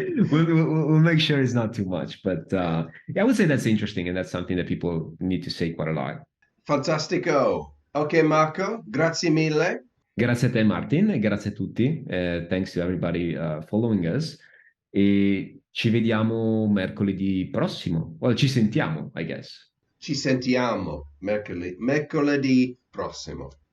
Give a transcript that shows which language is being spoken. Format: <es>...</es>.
<en>We'll make sure it's not too much, but Yeah. yeah, I would say that's interesting, and that's something that people need to say quite a lot.</en> <it>Fantastico. Ok, Marco, grazie mille. Grazie a te, Martin, e grazie a tutti.</it> <en>Thanks to everybody following us.</en> <it>E ci vediamo mercoledì prossimo.</it> <en>Well, ci sentiamo, I guess.</en> <it>Ci sentiamo mercoledì prossimo.</it>